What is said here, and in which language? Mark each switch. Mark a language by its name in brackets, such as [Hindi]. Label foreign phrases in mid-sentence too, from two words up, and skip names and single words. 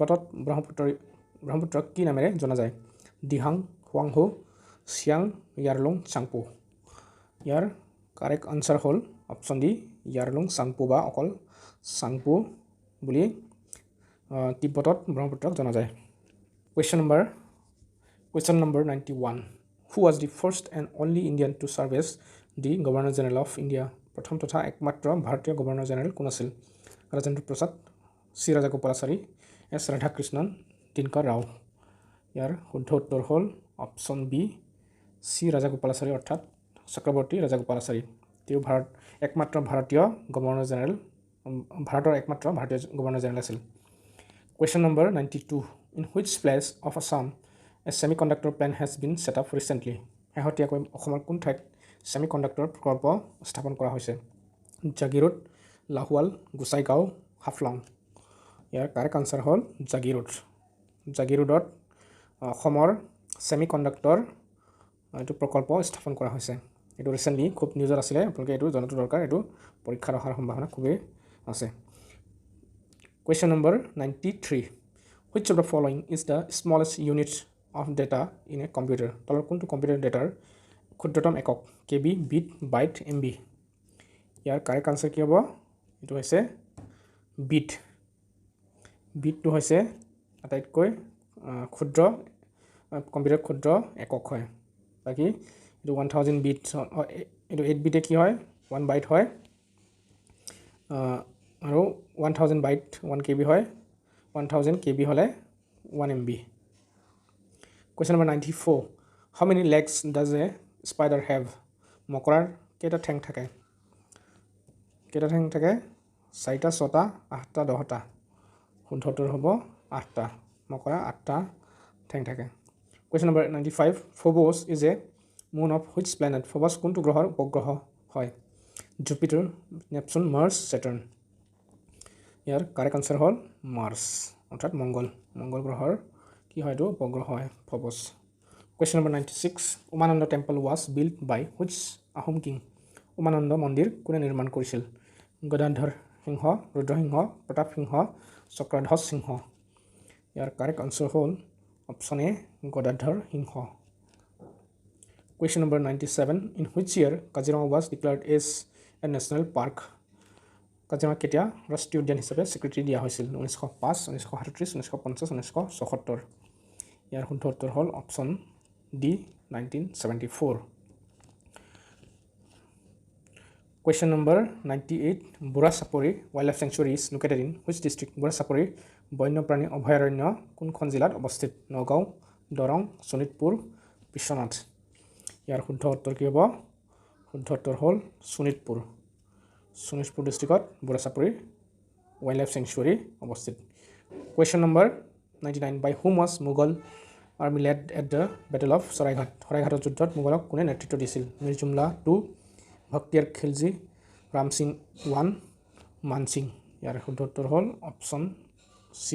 [Assamese] তিব্বতত ব্ৰহ্মপুত্ৰক কি নামেৰে জনা যায়? দিহাং হুৱাংহো চিয়াং ইয়াৰলুং চাংপো ইয়াৰ [English] correct answer [Assamese] হ'ল [English] option D [Assamese] ইয়াৰলুং চাংপো বা অকল চাংপো বুলি তিব্বতত ব্ৰহ্মপুত্ৰক জনা যায় [English] question number 91 who was the first and only Indian to serve as the Governor General of India [Assamese] প্ৰথম তথা একমাত্ৰ ভাৰতীয় [English] Governor General [Assamese] কোন আছিল ৰাজেন্দ্ৰ প্ৰসাদ চি ৰাজাগোপালাচাৰী এছ ৰাধাকৃষ্ণন দিনকৰ ৰাও ইয়াৰ শুদ্ধ উত্তৰ হ'ল [English] option B [Assamese] চি ৰাজাগোপালাচাৰী অৰ্থাৎ চক্ৰৱৰ্তী ৰাজাগোপালাচাৰী তেওঁ একমাত্ৰ ভাৰতীয় [English] Governor General [Assamese] ভাৰতৰ একমাত্ৰ ভাৰতীয় [English] Governor General [Assamese] আছিল [English] question number 92 in which place of Assam a semiconductor plant has been set up recently [Assamese] শেহতীয়াকৈ অসমৰ কোন ঠাইত semiconductor প্ৰকল্প স্থাপন কৰা হৈছে জাগিৰোড লাহোৱাল গোসাইগাঁও হাফলং ইয়াৰ [English] correct answer [Assamese] হ'ল জাগিৰোডত অসমৰ semiconductor এইটো প্ৰকল্প স্থাপন কৰা হৈছে এইটো ৰিসেন্টলি খুব নিউজত আছিল আপোনালোকে এইটো জনাটো দৰকাৰ এইটো পৰীক্ষাৰ অহাৰ সম্ভাৱনা খুবেই আছে [English] question number 93 which of the following is the smallest unit of data in a computer [Assamese] তলৰ কোনটো কম্পিউটাৰ ডেটাৰ ক্ষুদ্ৰতম একক kb bit byte mb ইয়াৰ [English] correct answer [Assamese] কি হ'ব এটো হৈছে বিটটো হৈছে আটাইতকৈ ক্ষুদ্ৰ কম্পিউটাৰ ক্ষুদ্ৰ একক হয় বাকি এটো 1000 বিট এটো 8 বিটে কি হয় 1 বাইট হয় আৰু 1000 বাইট 1 kb হয় 1000 kb হলে 1 mb [English] question number 94 how many legs does a spider have [Assamese] মকৰাৰ কেইটা ঠেং থাকে 4টা 6টা 8টা 10টা শুদ্ধ উত্তৰ হ'ব 8টা মকৰা 8টা ঠেং থাকে [English] question number 95 Phobos is a moon of which planet [Assamese] Phobos কোনটো গ্ৰহৰ উপগ্ৰহ হয় Jupiter Neptune Mars Saturn ইয়াৰ [English] correct answer [Assamese] হ'ল মাৰ্স অৰ্থাৎ মঙ্গল গ্ৰহৰ কি হয় এটো উপগ্ৰহ হয় Phobos [English] question number 96 Umananda temple was built by which Ahom king [Assamese] উমানন্দ মন্দিৰ কোনে নিৰ্মাণ কৰিছিল গদাধৰ সিংহ ৰুদ্ৰসিংহ প্ৰতাপ সিংহ চক্ৰধ্বজ সিংহ ইয়াৰ [English] correct answer [Assamese] হ'ল [English] option A [Assamese] গদাধৰ সিংহ [English] question number 97 in which year Kaziranga was declared as a national park [Assamese] কাজিৰঙা কেতিয়া ৰাষ্ট্ৰীয় উদ্যান হিচাপে স্বীকৃতি দিয়া হৈছিল 1905 1937 1950 1976 ইয়াৰ শুদ্ধ উত্তৰ হ'ল [English] option D [Assamese] 1974 [English] question number 98 Burasapori wildlife sanctuary is located in which district [Assamese] Burasapori বন্যপ্ৰাণী অভয়াৰণ্য কোনখন জিলাত অৱস্থিত নগাঁও দৰং শোণিতপুৰ বিশ্বনাথ ইয়াৰ শুদ্ধ উত্তৰ কি হ'ব শুদ্ধ উত্তৰ হ'ল শোণিতপুৰ ডিষ্ট্ৰিক্টত Burasapori [English] wildlife sanctuary [Assamese] অৱস্থিত [English] question number 99 by whom was Mughal army led at the battle of Saraighat [Assamese] যুদ্ধত মোগলক কোনে নেতৃত্ব দিছিল মীৰ জুমলা 2 ভক্তিয়াৰ খিলজি ৰাম সিং 1 মান সিং ইয়াৰ শুদ্ধ উত্তৰ হ'ল [English] option C